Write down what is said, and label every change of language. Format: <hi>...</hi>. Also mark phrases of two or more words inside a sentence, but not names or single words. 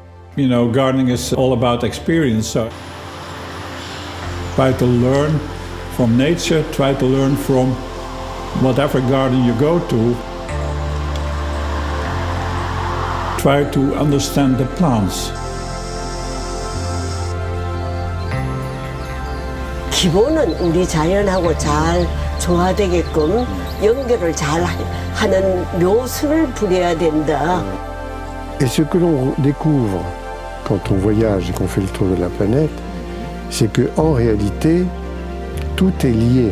<en>You know, gardening is all about experience, so try to learn from nature, try to learn from whatever garden you go to. Try to understand the plants.</en> <ko>기본은 우리 자연하고 잘 조화되게끔 연결을 잘 하는 묘수를 부려야 된다.</ko> <fr>Et ce que l'on découvre quand on voyage et qu'on fait le tour de la planète, c'est qu'en réalité, tout est lié.</fr>